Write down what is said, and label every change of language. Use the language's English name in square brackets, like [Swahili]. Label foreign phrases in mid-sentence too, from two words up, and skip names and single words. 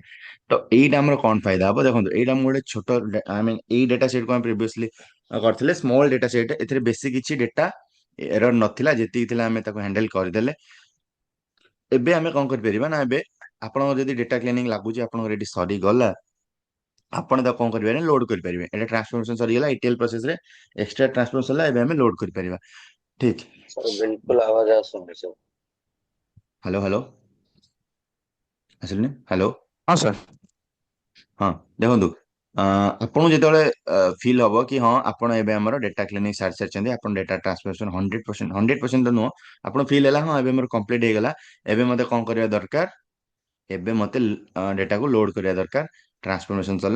[Odia] ତ ଏଇଟା ଆମର କଣ ଫାଇଦା ହବ, ଦେଖନ୍ତୁ ଏଇଟା ମୁଁ ଗୋଟେ ଛୋଟ, [English] I mean [Odia] ଏଇ [English] data set [Odia] କୁ ଆମେ ପ୍ରିଭିୟସଲି କରିଥିଲେ, [English] small data set, [Odia] ଏଥିରେ ବେଶୀ କିଛି [English] data error [Odia] ନଥିଲା, ଯେତିକି ଥିଲା ଆମେ ତାକୁ ହ୍ୟାଣ୍ଡେଲ କରିଦେଲେ। ଏବେ ଆମେ କଣ କରିପାରିବା ନା, ଏବେ ଆପଣଙ୍କର ଯଦି [English] data cleaning [Odia] ଲାଗୁଛି ଆପଣଙ୍କର ଏଠି ସରିଗଲା, ଆପଣ ତାକୁ କଣ କରିପାରିବେ, ଲୋଡ କରିପାରିବେ। ଏଟା ଟ୍ରାନ୍ସଫରମେସନ ସରିଗଲା, [English] ETL process [Odia] ରେ [English] extra transformation [Odia] ହେଲା, ଏବେ ଆମେ ଲୋଡ କରିପାରିବା, ଠିକ। ସାର୍ ବିଲକୁଲ ଆୱାଜ आସୁନି ସାର୍। ହ୍ୟାଲୋ ହ୍ୟାଲୋ, ଆସିଲୁନି, ହ୍ୟାଲୋ। ହଁ ସାର୍। ହଁ, ଦେଖନ୍ତୁ ଆପଣଙ୍କୁ ଯେତେବେଳେ ଫିଲ୍ ହବ କି ହଁ ଆପଣ ଏବେ ଆମର [English] data cleaning [Odia] ସାରି ସାରିଛନ୍ତି, ଆପଣ [English] data transformation [Odia] 100%, 100% ତ ନୁହଁ, ଆପଣ ଫିଲ୍ ହେଲା ହଁ ଏବେ ମୋର କମ୍ପ୍ଲିଟ ହେଇଗଲା, ଏବେ ମତେ କଣ କରିବା ଦରକାର, ଏବେ ମତେ ଡେଟାକୁ ଲୋଡ କରିବା ଦରକାର, ଟ୍ରାନ୍ସଫରମେସନ ସରିଲା।